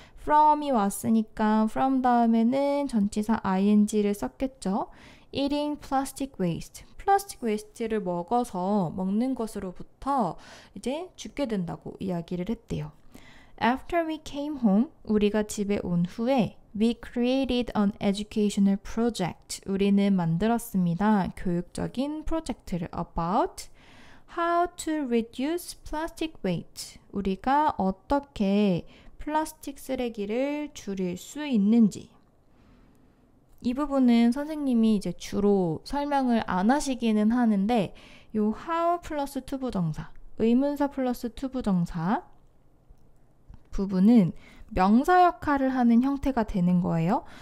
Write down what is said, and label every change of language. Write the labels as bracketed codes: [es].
[ko] from이 왔으니까 from 다음에는 전치사 ing를 썼겠죠. [en] eating plastic waste, [ko] 플라스틱 웨이스트를 먹는 것으로부터 이제 죽게 된다고 이야기를 했대요. [en] After we came home, [ko] 우리가 집에 온 후에 [en] We created an educational project. [ko] 우리는 만들었습니다. 교육적인 프로젝트를 [en] about how to reduce plastic waste. [ko] 우리가 어떻게 플라스틱 쓰레기를 줄일 수 있는지. 이 부분은 선생님이 이제 주로 설명을 안 하시기는 하는데 요 how 플러스 투부정사, 의문사 플러스 투부정사 부분은 명사 역할을 하는 형태가 되는 거예요.